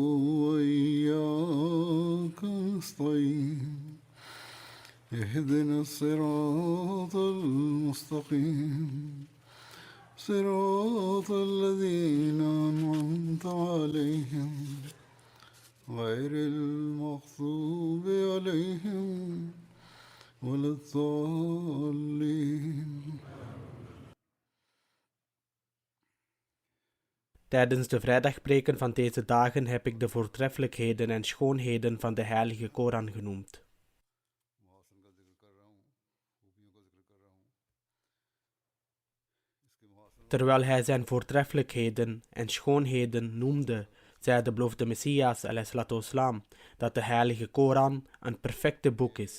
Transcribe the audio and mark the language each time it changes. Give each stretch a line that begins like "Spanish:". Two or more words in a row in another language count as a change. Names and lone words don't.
Arabic: وإياك نستعين اهدنا الصراط المستقيم صراط الذين أنعمت عليهم غير المغضوب عليهم ولا الضالين.
Dutch: Tijdens de vrijdagpreken van deze dagen heb ik de voortreffelijkheden en schoonheden van de Heilige Koran genoemd. Terwijl hij zijn voortreffelijkheden en schoonheden noemde, zei de beloofde Messias ﷺ dat de Heilige Koran een perfecte boek is.